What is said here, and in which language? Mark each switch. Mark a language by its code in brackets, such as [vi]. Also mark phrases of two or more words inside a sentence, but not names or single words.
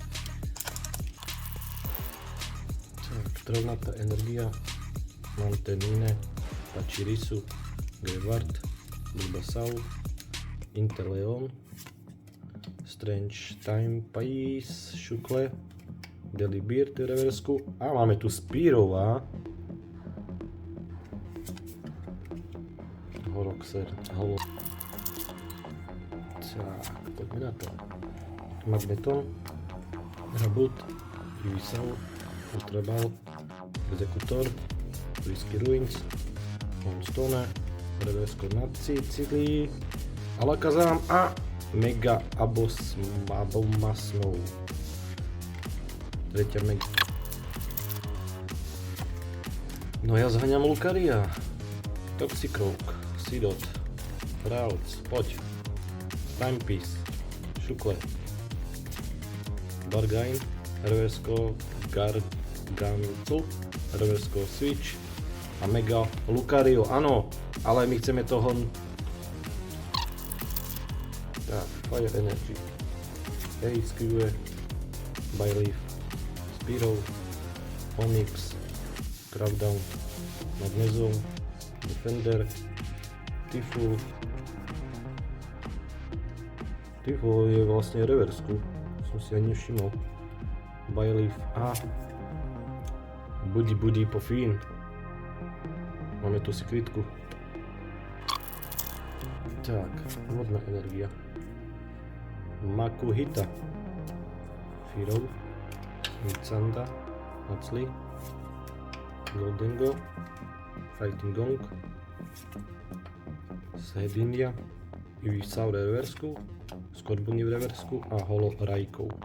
[sk] Tak, Travnatá energia, Mantenine, Pachirisu, Grevard, Bulbasaur, Inteleon, Strange Time Pais, Šukle, Delibird Reversku a máme tu Spirova, Horoxer, Holo. Tak, poďme na to. Magneton, Rabut, Ivysaur, Ultraball, Executor, Whisky Ruins, Monstone, Reversko Nacicili, Alakazam a Mega Abomasnou. Tretia Mega. No ja zhaňam Lucaria, Toxicroak, Seedot, Rauts, poď, Timepiece, Šukle, Bargain, Reversko Gargantu, Reversko Switch a Mega Lucario, áno, ale my chceme toho. Tak, Fire Energy, HQE, Byleaf, Spearow, Onyx, Crackdown, Magnezone, Defender, Tiful. Tiful je vlastne reversku, som si ani nevšimol. Byleaf a Buddy po Fiend. Máme tu sekvitku. Tak, vodná energia. Makuhita, Firov, Mitsanda, Nacli, Goldengo, Fighting Gong, Shedinja, Ivysaur reversku, Scorbunny v reversku a Holo Raikou.